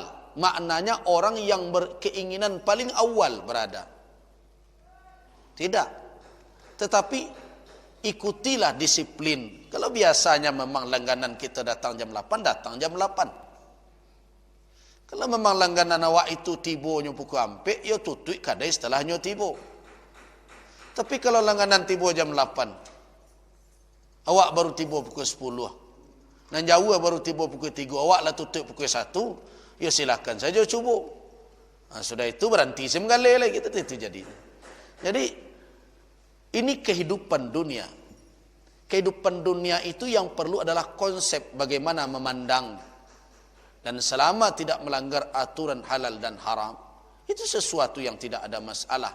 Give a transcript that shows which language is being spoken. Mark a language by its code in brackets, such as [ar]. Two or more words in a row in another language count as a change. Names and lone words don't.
[id] Maknanya orang yang berkeinginan paling awal berada. Tidak. Tetapi ikutilah disiplin. Kalau biasanya memang langganan kita datang jam 8, datang jam 8. [min] Kalau memang langganan awak itu tibonya pukul ampek, ya tutui kadai setelahnya tibo. Tapi kalau langganan tibo jam 8, awak baru tibo pukul 10. Dan jauh baru tibo pukul 3, awak lah tutup pukul 1, ya silakan saja cuba. [id] Nah, sudah itu berhenti semgalai lah gitu, itu jadi. Jadi ini kehidupan dunia. Kehidupan dunia itu yang perlu adalah konsep bagaimana memandang. Dan selama tidak melanggar aturan halal dan haram, itu sesuatu yang tidak ada masalah.